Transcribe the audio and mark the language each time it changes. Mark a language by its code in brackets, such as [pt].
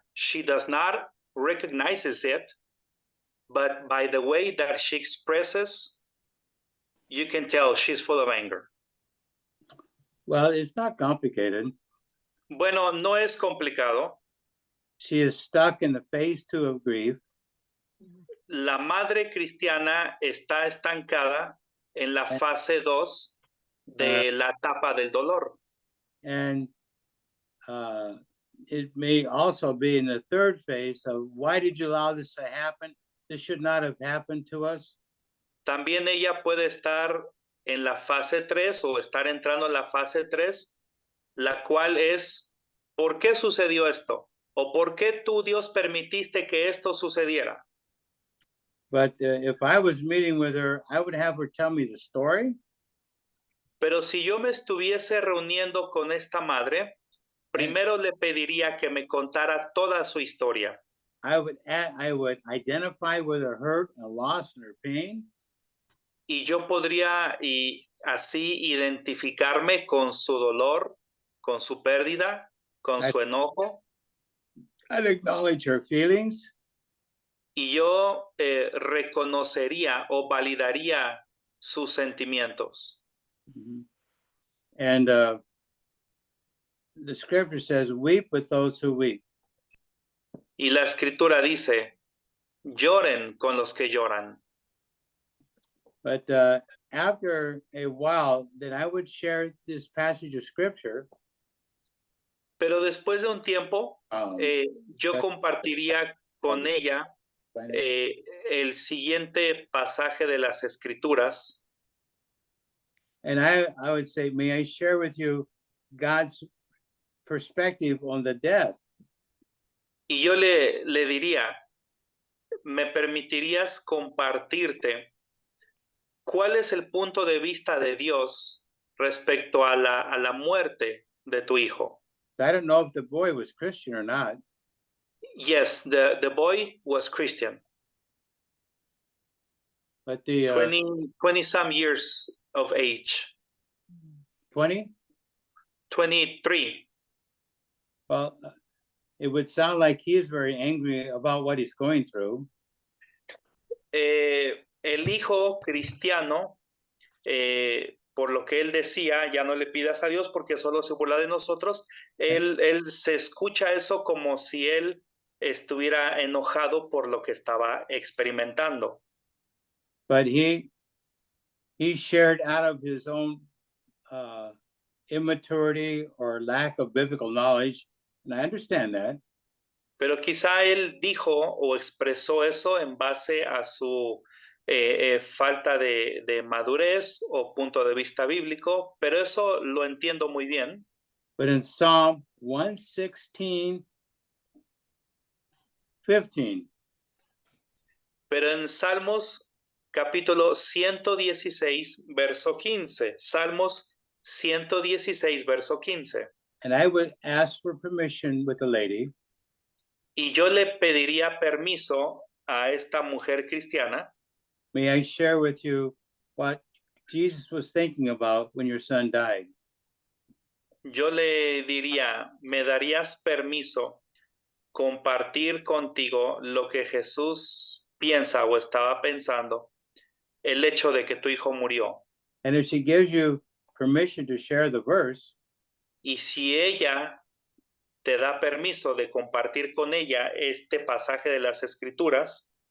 [en] She does not recognizes it, but by the way that she expresses, you can tell she's full of anger. Well, it's not complicated. [es] Bueno, no es complicado. [en] She is stuck in the phase 2 of grief. [es] La madre cristiana está estancada en la fase 2 de la etapa del dolor. [en] And it may also be in the third phase of why did you allow this to happen? This should not have happened to us. [es] También ella puede estar en la fase 3 o estar entrando en la fase 3, la cual es, ¿por qué sucedió esto? ¿O por qué tú, Dios, permitiste que esto sucediera? [en] But if I was meeting with her, I would have her tell me the story. [es] Pero si yo me estuviese reuniendo con esta madre, primero le pediría que me contara toda su historia. [en] I would identify with her hurt and loss and her pain. [es] Y yo podría y así identificarme con su dolor, con su pérdida, con su enojo. [en] I'd acknowledge her feelings. [es] Y yo reconocería o validaría sus sentimientos. [en] And the scripture says, weep with those who weep. [es] Y la escritura dice, lloren con los que lloran. [en] But after a while, then I would share this passage of scripture. [es] Pero después de un tiempo, yo compartiría con ella el siguiente pasaje de las escrituras. [en] And I would say, may I share with you God's perspective on the death? [es] Y yo le diría, ¿me permitirías compartirte cuál es el punto de vista de Dios respecto a la muerte de tu hijo? [en] I don't know if the boy was Christian or not. Yes, the boy was Christian. But the 20 some years of age. 20? 23. Well, it would sound like he's very angry about what he's going through. [es] El hijo cristiano por lo que él decía, ya no le pidas a Dios porque solo se burla de nosotros, él se escucha eso como si él estuviera enojado por lo que estaba experimentando. [en] But he shared out of his own immaturity or lack of biblical knowledge, and I understand that. [es] Pero quizá él dijo o expresó eso en base a su falta de madurez o punto de vista bíblico, pero eso lo entiendo muy bien. [en] But in Psalm 116, 15, [es] Pero en Salmos capítulo 116, verso 15, Salmos 116, verso 15. [en] and I would ask for permission with the lady [es] Y yo le pediría permiso a esta mujer cristiana. [en] may I share with you what Jesus was thinking about when your son died? [es] Yo le diría, ¿me darías permiso compartir contigo lo que Jesús piensa o estaba pensando el hecho de que tu hijo murió? [en] And if she gives you permission to share the verse, [es] Y si ella te da permiso de compartir con ella este pasaje de las Escrituras,